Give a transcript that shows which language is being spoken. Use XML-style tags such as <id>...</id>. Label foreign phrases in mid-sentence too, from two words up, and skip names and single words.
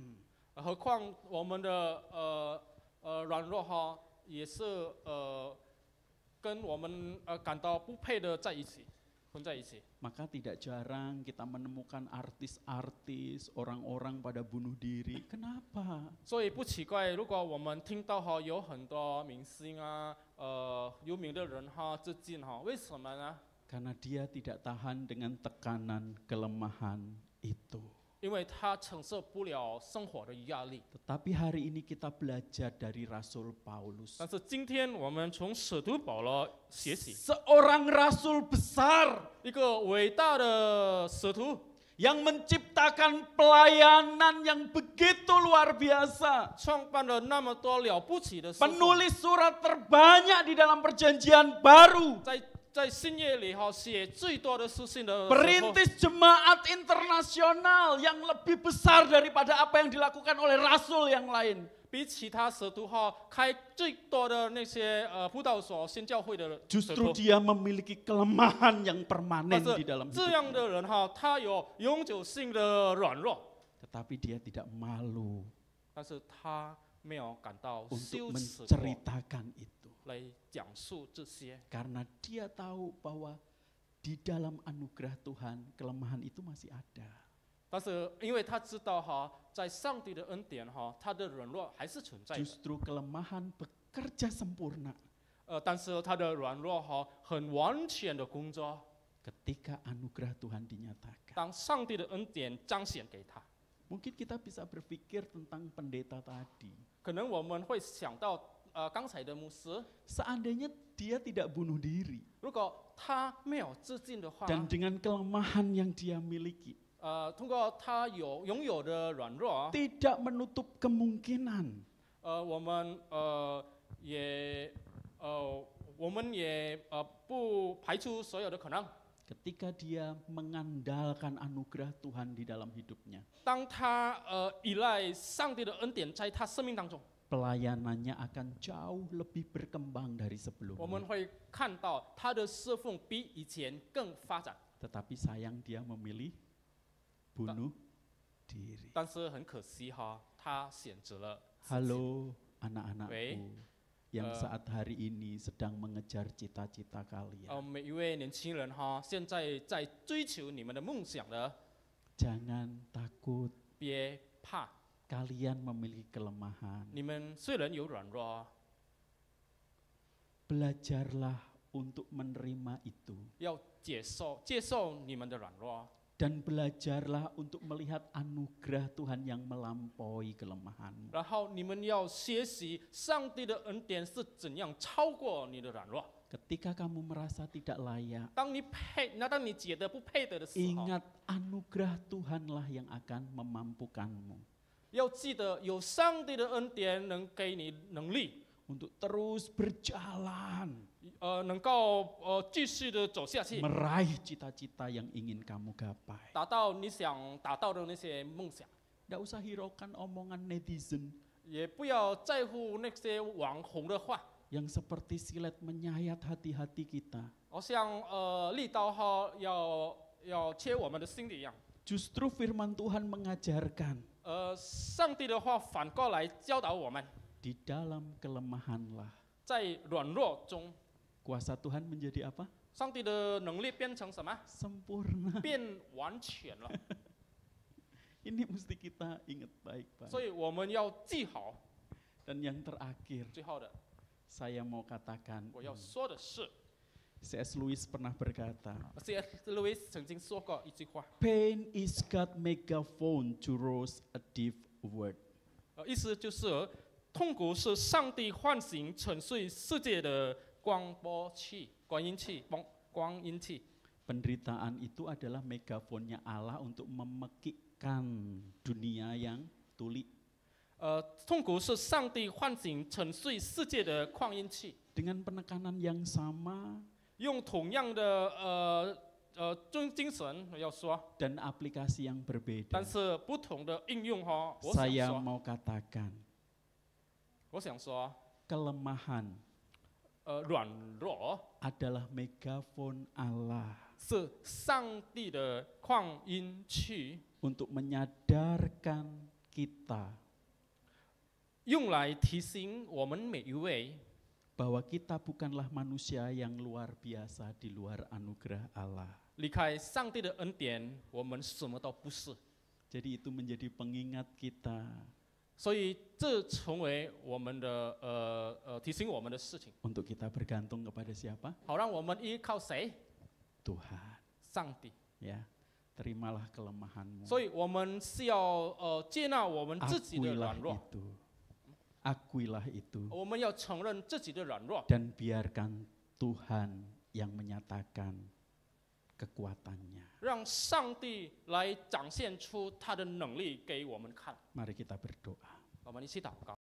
<zh>何况我们的软弱也是跟我们感到不配的在一起。混在一起，</zh> <id>Maka tidak jarang kita menemukan artis-artis, orang-orang pada bunuh diri. Kenapa?</id> <zh>所以不奇怪，如果我们听到有很多明星啊，有名的人自尽为什么呢？</zh> <id>Karena dia tidak tahan dengan tekanan kelemahan itu.</id> <zh>因为他承受不了生活的压力。</zh> <id>Tetapi hari ini kita belajar dari Rasul Paulus.</id> <zh>但是今天我们从使徒保罗学习，</zh> <id>Seorang rasul besar</id> <zh>一个伟大的使徒，</zh> <id>yang menciptakan pelayanan yang begitu luar biasa.</id> <zh>创办了那么多了不起的事。</zh> <id>Penulis surat terbanyak di dalam perjanjian baru.</id> <zh>在新约里写最多的书信的时候，</zh> <id>Perintis jemaat internasional yang lebih besar daripada apa yang dilakukan oleh rasul yang lain.</id> <zh>比其他使徒开最多的那些布道所、新教会的使</zh> <id>Justru</id> <zh>徒。</zh> <id>dia memiliki kelemahan yang</id> <zh>但</zh> <id>permanen</id> <zh>是</zh> <id>di dalam</id> <zh>这样</zh> <id>hidupnya.</id> <zh>的人他有永久性的软弱，</zh> <id>Tetapi dia tidak malu</id> <zh>但是他没有感到</zh> <id>untuk</id> <zh>羞耻过</zh> <id>menceritakan itu.</id> <zh>来讲述这些，</zh> <id>Karena dia tahu bahwa di dalam anugerah Tuhan kelemahan itu masih ada.</id> <zh>但是因为他知道在上帝的恩典他的软弱还是存在的，</zh> <id>Justru kelemahan bekerja sempurna</id> <zh>但是他的软弱很完全的工作，</zh> <id>ketika anugerah Tuhan dinyatakan.</id> <zh>当上帝的恩典彰显给他，</zh> <id>Mungkin kita bisa berpikir tentang pendeta tadi.</id> <zh>可能我们会想到刚才的牧师，</zh> <id>Seandainya dia tidak bunuh diri</id> <zh>如果他没有自尽的话，</zh> <id>dan dengan kelemahan yang dia miliki,</id> <zh>通过他拥有的软弱，</zh> <id>tidak menutup kemungkinan</id> <zh>我们也我们也不排除所有的可能。</zh> <id>Ketika dia mengandalkan anugerah Tuhan di dalam hidupnya,</id> <zh>当他依赖上帝的恩典在他生命当中，</zh> <id>pelayanannya akan jauh lebih berkembang dari</id> <zh>我们</zh> <id>sebelumnya.</id> <zh>会看到他的侍奉比以前更发展。</zh> <id>Tetapi sayang dia memilih bunuh diri.</id> <zh>但是很可惜哈，他选择了自己。</zh> <id>Halo</id> <zh>喂。</zh> <id>anak-anakku yang saat hari ini sedang mengejar cita-cita kalian.</id> <zh>每一位年轻人哈，现在在追求你们的梦想的，</zh> <id>Jangan takut,</id> <zh>别怕，</zh> <id>kalian memiliki kelemahan.</id> <zh>你们虽然有软弱，</zh> <id>Belajarlah untuk menerima itu.</id> <zh>要接受你们的软弱，</zh> <id>Dan belajarlah untuk melihat anugerah Tuhan yang melampaui kelemahanmu.</id> <zh>然后你们要学习上帝的恩典是怎样超过你的软弱。</zh> <id>Ketika kamu merasa tidak layak,</id> <zh>当你觉得不配得的时候，</zh> <id>ingat anugerah Tuhanlah yang akan memampukanmu</id> <zh>要记得有上帝的恩典能给你能力，</zh> <id>untuk terus berjalan</id> <zh>能够继续的走下去，</zh> <id>meraih cita-cita yang ingin kamu gapai.</id> <zh>达到你想达到的那些梦想。</zh> <id>Tidak usah hiraukan omongan netizen</id> <zh>也不要在乎那些网红的话，</zh> <id>yang seperti silet menyayat hati-hati kita.</id> <zh>好像利刀哈要切我们的心里一样。</zh> <id>Justru firman Tuhan mengajarkan</id> <zh>上帝的话反过来教导我们，</zh> <id>di dalam kelemahanlah</id> <zh>在软弱中，</zh> <id>kuasa Tuhan menjadi apa?</id> <zh>上帝的能力变成什么？</zh> <id>Sempurna.</id> <zh>变完全了。</zh> <id>Ini mesti kita ingat baik-baik.</id> <zh>所以我们要记好。</zh> <id>Dan yang terakhir,</id> <zh>最后的，</zh> <id>saya mau katakan,</id> <zh>我要说的是</zh> <id>C.S. Lewis pernah berkata,</id> <zh>，C.S. Lewis 曾经说过一句话，</zh> <en>pain is God's megaphone to rouse a deep word.</en> <zh>意思就是痛苦是上帝唤醒沉睡世界的光音器。</zh> <id>Penderitaan itu adalah megafonnya Allah untuk memekikkan dunia yang tuli.</id> <zh>痛苦是上帝唤醒沉睡世界的扩音器，</zh> <id>Dengan penekanan yang sama</id> <zh>用同样的精神要说，</zh> <id>dan aplikasi yang berbeda.</id> <zh>但是不同的应用哈。</zh> <id>Saya mau katakan,</id> <zh>我想说，</zh> <id>kelemahan</id> <zh>软弱</zh> <id>adalah megafon Allah</id> <zh>是上帝的扩音器，</zh> <id>untuk menyadarkan kita</id> <zh>用来提醒我们每一位，</zh> <id>bahwa kita bukanlah manusia yang luar biasa di luar anugerah Allah.</id> <zh>离开上帝的恩典，我们什么都不是。</zh> <id>Jadi itu menjadi pengingat kita</id> <zh>所以这成为我们的提醒我们的事情。</zh> <id>untuk kita bergantung kepada siapa?</id> <zh>好，让我们依靠谁？</zh> <id>Tuhan.</id> <zh>上帝。</zh> <id>Ya, terimalah kelemahanmu.</id> <zh>所以我们是要接纳我们自己的</zh> <id>Akuilah</id> <zh>软弱，</zh> <id>itu. Akuilah itu.</id> <zh>我们要承认自己的软弱，</zh> <id>Dan biarkan Tuhan yang menyatakan kekuatannya.</id> <zh>让上帝来展现出他的能力给我们看。</zh> <id>Mari kita berdoa.</id> <zh>我们一起祷告。</zh>